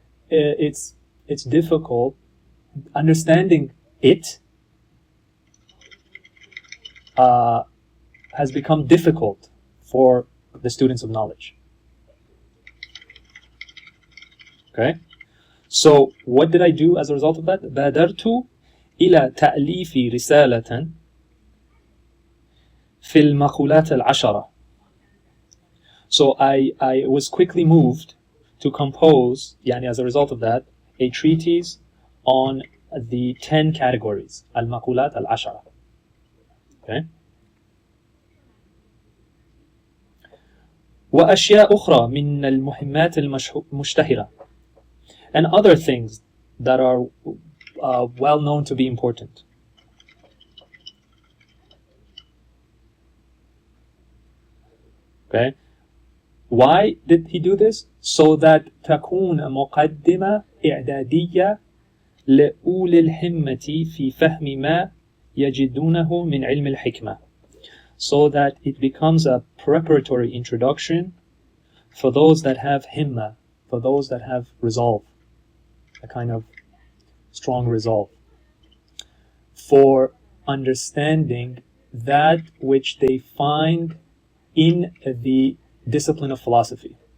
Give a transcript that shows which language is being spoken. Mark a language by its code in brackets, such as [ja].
[en] It's difficult. Understanding it has become difficult for the students of knowledge. Okay? So, what did I do as a result of that? [ar] بادرت إلى تأليف رسالة في المقولات العشرة. [en] So I was quickly moved to compose, يعني as a result of that, a treatise on the 10 categories, Al-Maqalat al-Ashara. Okay? [ar] وأشياء أخرى من المهمات المشتهرة. [en] And other things that are well known to be important. Okay? Why did he do this? So that [ar] تكون مقدمة إعدادية لأولي الهمة في فهم ما يجدونه من علم الحكمة. [en] So that it becomes a preparatory introduction for those that have himma, for those that have resolve, a kind of strong resolve, for understanding that which they find in the discipline of philosophy.